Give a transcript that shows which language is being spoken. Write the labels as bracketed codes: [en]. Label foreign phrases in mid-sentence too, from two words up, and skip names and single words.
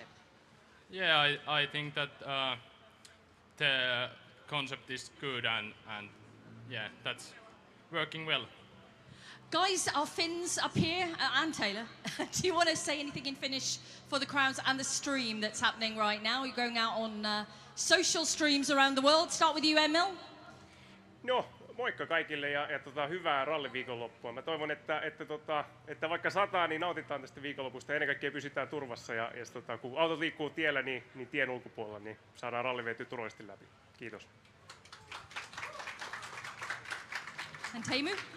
[en] Yeah, I think that the concept is good, and yeah, that's working well. Guys, our Finns up here, and Taylor, do you want to say anything in Finnish for the crowds and the stream that's happening right now? You're going out on social streams around the world. Start with you, Emil. [fi] No, moikka kaikille ja hyvää ralliviikonloppua. Mä toivon, että vaikka sataa, niin nautitaan tästä viikonlopusta ja ennen kaikkea pysytään turvassa. Ja kun autot liikkuu tiellä, niin tien ulkopuolella, niin saadaan ralli vietyä turvallisesti läpi. Kiitos. [en] And Teemu?